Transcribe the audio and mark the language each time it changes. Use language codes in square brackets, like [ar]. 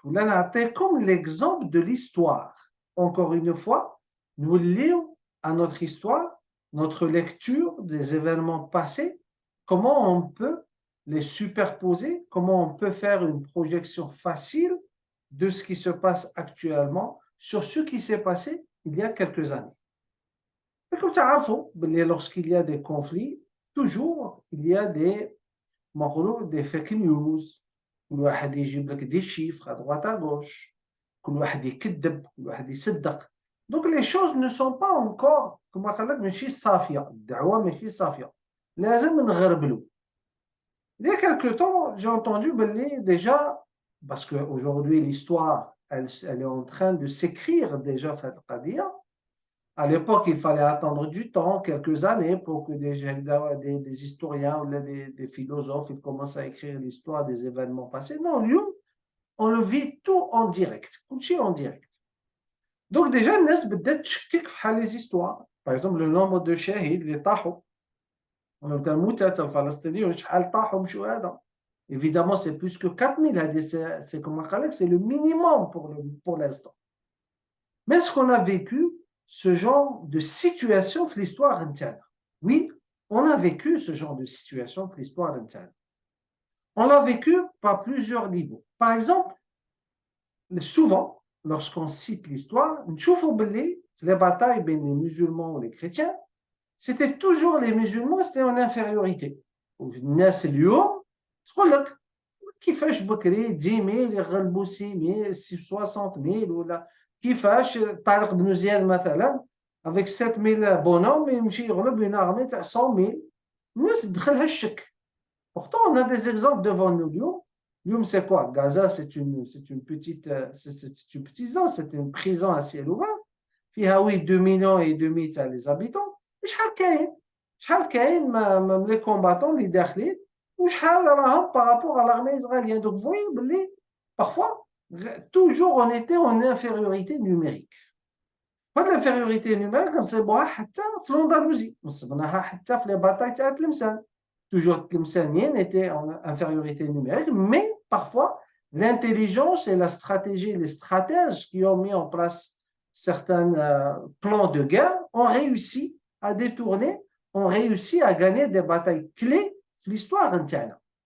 [ar] ولا نعطيكم [fr] l'exemple de l'histoire. Encore une fois, nous lions à notre histoire, notre lecture des événements passés, comment on peut les superposer, comment on peut faire une projection facile de ce qui se passe actuellement sur ce qui s'est passé il y a quelques années. Et comme ça, lorsqu'il y a des conflits, toujours il y a des fake news, [ar] كل واحد يجيب لك [fr] des chiffres à droite à gauche, [ar] كل واحد يكذب, كل واحد يصدق. [fr] Donc les choses ne sont pas encore, [ar] كما قال لك ماشي صافية, الدعوة ماشي صافية. لازم نغربلو. [fr] Il y a quelque temps, j'ai entendu déjà, parce qu'aujourd'hui l'histoire, elle est en train de s'écrire déjà, Qadir. À l'époque, il fallait attendre du temps, quelques années, pour que des historiens ou des philosophes ils commencent à écrire l'histoire des événements passés. Non, nous, on le vit tout en direct, tout en direct. Donc déjà, [ar] الناس بدات تشكك في حال [fr] les histoires. Par exemple, le nombre de [ar] شهيد اللي طاحوا. الموتى الفلسطينيين شحال طاحوا مشوا هذا. [fr] Évidemment, c'est plus que 4000. C'est comme on dit, c'est le minimum pour l'instant. Mais est-ce qu'on a vécu ce genre de situation dans l'histoire interne? Oui, on a vécu ce genre de situation dans l'histoire interne. On l'a vécu par plusieurs niveaux. Par exemple, souvent, lorsqu'on cite l'histoire, les batailles entre les musulmans et les chrétiens, c'était toujours les musulmans, c'était en infériorité. [ar] الناس اليوم تقول لك كيفاش بكري 10,000 يغلبوا 6,000 60,000 ولا كيفاش طارق بن زياد مثلا [fr] avec 7,000 bonhommes [ar] يمشي يغلب [fr] une armée [ar] تاع 100,000. الناس دخلها الشك. [fr] Pourtant on a des exemples devant nous [ar] اليوم. اليوم [fr] c'est quoi? Gaza c'est une petite zone, c'est une prison à ciel ouvert. [ar] فيها [fr] 2 millions et demi [ar] تاع [fr] les habitants. [ar] شحال كاين [fr] les combattants [ar] اللي داخلين وشحال راهم [fr] par rapport à l'armée israélienne. Donc vous voyez parfois toujours on était en infériorité numérique. [ar] هاد [fr] l'infériorité numérique [ar] نصيبوها حتى في [fr] l'Andalousie, [ar] نصبناها حتى في [fr] les batailles [ar] تاع تلمسان. [fr] Toujours Tlemcenien était en infériorité numérique, mais parfois l'intelligence et la stratégie, les stratèges qui ont mis en place certains plans de guerre ont réussi à détourner, ont réussi à gagner des batailles clés de l'histoire interne.